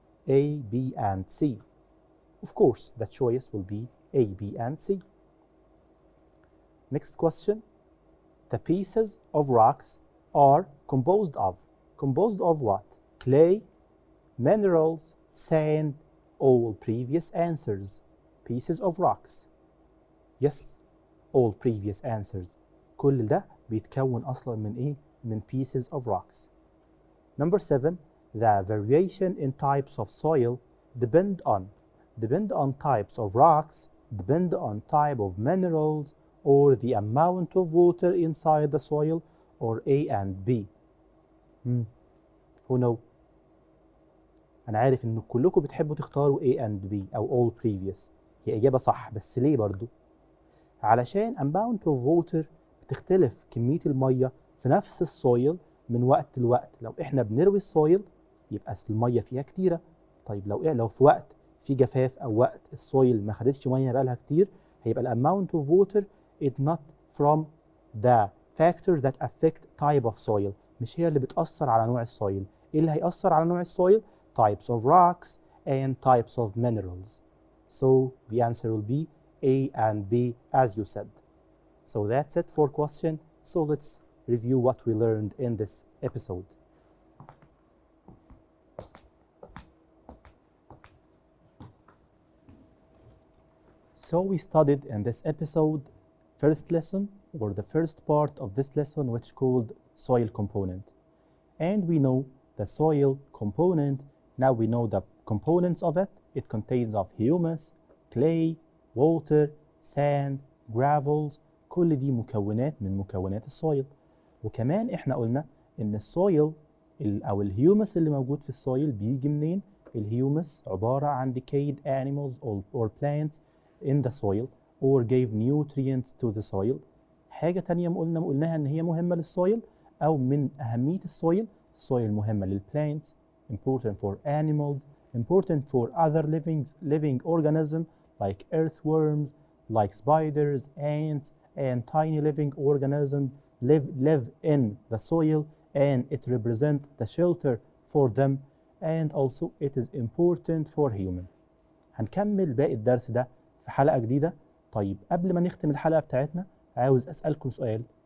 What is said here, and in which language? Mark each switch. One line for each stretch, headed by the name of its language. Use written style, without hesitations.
English: A, B, and C. Of course, the choice will be A, B, and C. Next question. The pieces of rocks are composed of what? Clay, minerals, sand, all previous answers. Pieces of rocks. Yes, all previous answers.
Arabic: كل ده بيتكون أصلا من إيه؟ من
English: pieces of rocks. Number 7, the variation in types of soil depend on types of rocks, depend on type of minerals, or the amount of water inside the soil, or A and B? Who know?
Arabic: أنا عارف إن كلكم بتحبوا تختاروا
English: A and B
Arabic: أو
English: all previous.
Arabic: هي إجابة صح، بس ليه برضو؟ علشان
English: amount of water
Arabic: بتختلف كمية المية في نفس السويل من وقت لوقت. لو إحنا بنروي السويل يبقى المية فيها كتيرة. طيب لو في وقت في جفاف أو وقت السويل ما خدتش مية بقالها كتير، هيبقى
English: amount of water is not from the factors that affect type of soil.
Arabic: مش هي اللي بتأثر على نوع السويل. إيه اللي هيأثر على نوع السويل؟
English: Types of rocks and types of minerals. So the answer will be A and B as you said. So that's it for question. So let's review what we learned in this episode. So we studied in this episode first lesson, or the first part of this lesson, which is called soil component. And we know the soil component. Now we know the components of it. It contains of humus, clay, water, sand, gravels.
Arabic: كل دي مكونات من مكونات السويل. وكمان احنا قلنا ان السويل او الهيومس اللي موجود في السويل بيجي منين؟ الهيومس عبارة عن
English: decayed animals or plants in the soil
Arabic: or gave nutrients to the soil. حاجة تانية قلناها ان هي مهمة للسويل او من اهمية السويل. السويل مهمة
English: للplants, important for animals, important for other living organisms like earthworms, like spiders, ants, and tiny living organisms live in the soil, and it represents the shelter for them, and also it is important for human.
Arabic: هنكمل باقي الدرس ده في حلقة جديدة. طيب قبل ما نختم الحلقة بتاعتنا عاوز أسألكم سؤال.